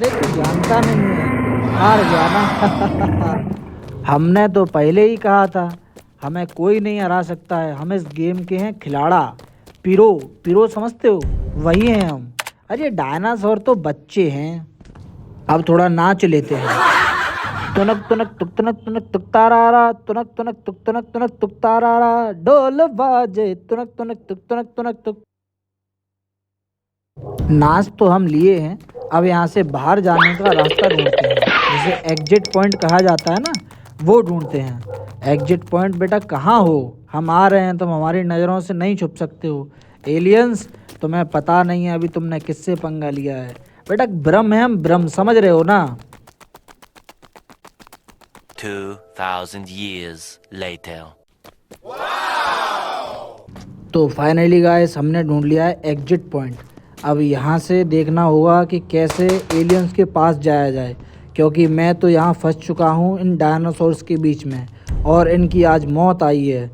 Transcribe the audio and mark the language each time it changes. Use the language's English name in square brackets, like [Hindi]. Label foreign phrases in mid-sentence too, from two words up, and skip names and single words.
[Hindi] अरे तू जानता नहीं है, हार जाना। हमने तो पहले ही कहा था हमें कोई नहीं हरा सकता है। हम इस गेम के हैं खिलाड़ा। पिरो समझते हो, वही हैं हम। अरे डायनासोर तो बच्चे हैं। अब थोड़ा नाच लेते हैं। तुनक तुनक तुक तुनक तुनक तुक तारारा, तुनक तुनक तुक तुनक तुनक तुक तारारा, ढोल बाजे तुनक तुनक तुक तुनक तुनक तुक। नाच तो हम लिए हैं, अब यहाँ से बाहर जाने का रास्ता ढूंढते हैं। जिसे [English] exit point [Hindi] कहा जाता है ना, वो ढूंढते हैं। [English] exit point [Hindi] बेटा कहाँ हो? हम आ रहे हैं, तुम हमारी नज़रों से नहीं छुप सकते हो। एलियंस तुम्हें पता नहीं है अभी तुमने किससे पंगा लिया है। बेटा ब्रह्म है हम, ब्रह्म, समझ रहे हो ना। [English] 2000 years later. [Hindi] तो [English] finally guys [Hindi] हमने ढूंढ लिया है [English] exit point. [Hindi] अब यहाँ से देखना होगा कि कैसे एलियंस के पास जाया जाए, क्योंकि मैं तो यहाँ फंस चुका हूँ इन डायनासोर्स के बीच में और इनकी आज मौत आई है।